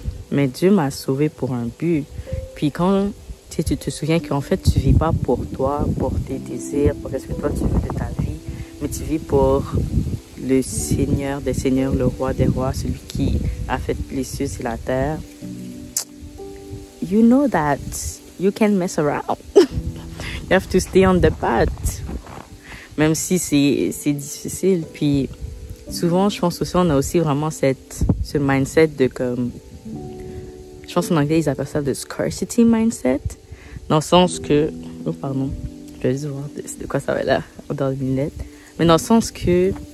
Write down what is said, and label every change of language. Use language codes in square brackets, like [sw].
[fr] Mais Dieu m'a sauvée pour un but. Puis quand tu te souviens qu'en fait, tu vis pas pour toi, pour tes désirs, pour ce que toi tu veux de ta vie, mais tu vis pour le Seigneur des Seigneurs, le Roi des Rois, celui qui a fait les cieux et la terre. [en] You know that you can't mess around. You have to stay on the path. [fr] Même si c'est difficile. Puis souvent, je pense aussi, on a aussi vraiment ce mindset de comme... Je pense en anglais, ils appellent ça le scarcity mindset. Dans le sens que... Oh, pardon. Je vais juste voir de quoi ça va là, dans les lunettes. Mais dans le sens que...